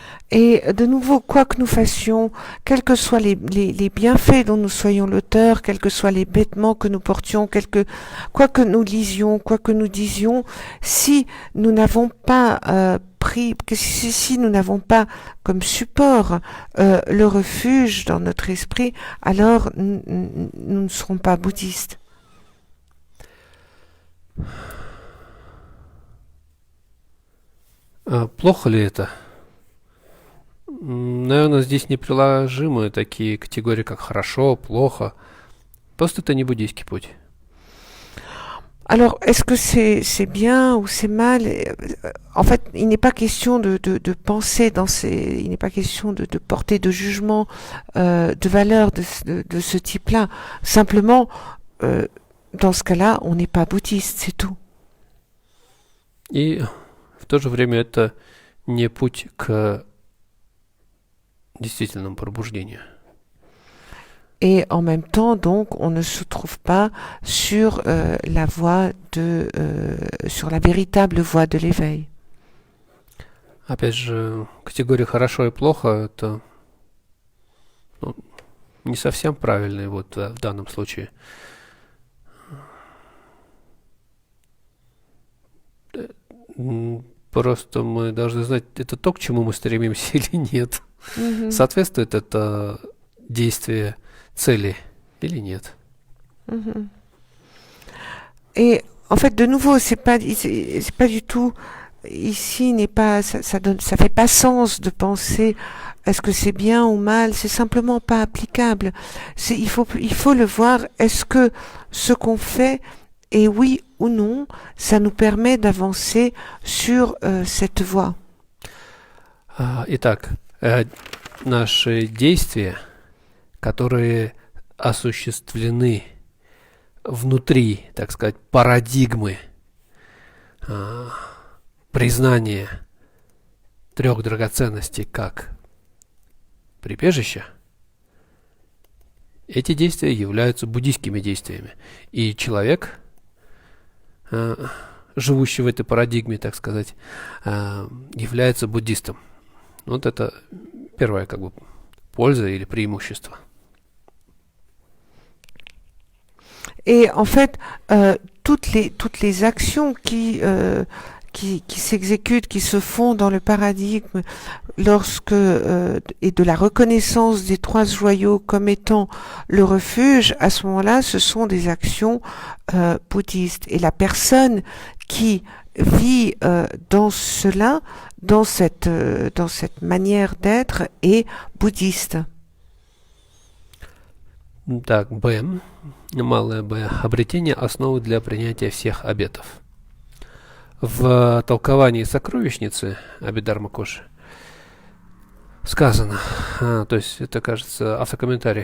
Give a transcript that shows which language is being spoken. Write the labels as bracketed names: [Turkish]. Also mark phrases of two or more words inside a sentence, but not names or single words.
[French] Et de nouveau, quoi que nous fassions, quels que soient les bienfaits dont nous soyons l'auteur, quels que soient les vêtements que nous portions, quoi que nous lisions, quoi que nous disions, si nous n'avons pas si nous n'avons pas comme support le refuge dans notre esprit, alors nous ne serons pas bouddhistes. [Russian] Плохо ли это? Наверное, здесь неприложимы такие категории, как хорошо, плохо. Просто это не буддийский путь. [French] Alors, est-ce que c'est bien ou c'est mal? En fait, il n'est pas question de penser il n'est pas question de porter de jugement, de valeur de ce type-là. Simplement, dans ce cas-là, on n'est pas bouddhiste, c'est tout. [Russian] И в то же время это не путь к действительному пробуждению. [French] Et en même temps, donc, on ne se trouve pas sur la voie sur la véritable voie de l'éveil. [Russian] Опять же, категория хорошо и плохо это не совсем правильный вот в данном случае. Просто мы должны знать, это то, к чему мы стремимся или нет. Mm-hmm. Соответствует это действие цели или нет. Mm-hmm. [French] Et en fait, de nouveau, c'est pas du tout ici ça fait pas sens de penser est-ce que c'est bien ou mal, c'est simplement pas applicable. Il faut le voir, est-ce que ce qu'on fait est oui ou non, ça nous permet d'avancer sur cette voie. [Russian] Итак, наши действия, которые осуществлены внутри, так сказать, парадигмы признания трех драгоценностей как прибежища, эти действия являются буддийскими действиями. И человек, живущий в этой парадигме, так сказать, является буддистом. Вот это первая как бы польза или преимущество. [French] Et en fait, toutes les actions qui s'exécutent, qui se font dans le paradigme et de la reconnaissance des trois joyaux comme étant le refuge, à ce moment-là, ce sont des actions bouddhistes. Et la personne qui vit dans cela, dans cette manière d'être, est bouddhiste. [Russian] Так, Б. Малое Б. Обретение основы для принятия всех обетов. В толковании сокровищницы Абидарма Коши сказано, то есть это, кажется, автокомментарий.